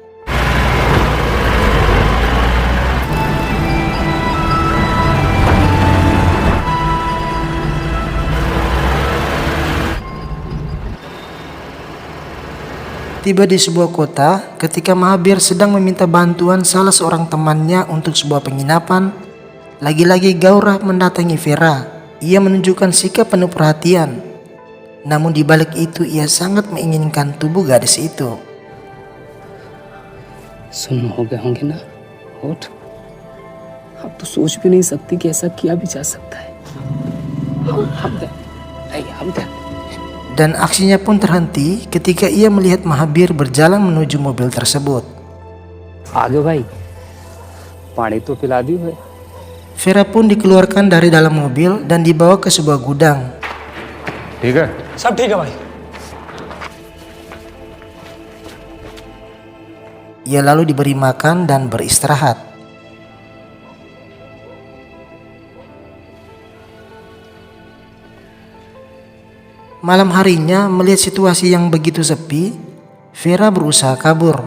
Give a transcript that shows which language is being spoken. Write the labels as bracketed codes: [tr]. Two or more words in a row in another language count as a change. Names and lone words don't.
[id] Tiba di sebuah kota, ketika Mahabir sedang meminta bantuan salah seorang temannya untuk sebuah penginapan, lagi-lagi Gaurav mendatangi Vera. Ia menunjukkan sikap penuh perhatian. Namun di balik itu ia sangat menginginkan tubuh gadis itu. [hi] सुन्न हो गए होंगे ना होठ अब तो सोच भी नहीं सकती कि ऐसा किया भी जा सकता है हम [id] Dan aksinya pun terhenti ketika ia melihat Mahabir berjalan menuju mobil tersebut. [hi] आगे भाई पानी तो पिला दी है. [id] Vera pun dikeluarkan dari dalam mobil dan dibawa ke sebuah gudang. [hi] ठीक है सब ठीक है भाई. [id] Ia lalu diberi makan dan beristirahat. Malam harinya, melihat situasi yang begitu sepi, Vera berusaha kabur.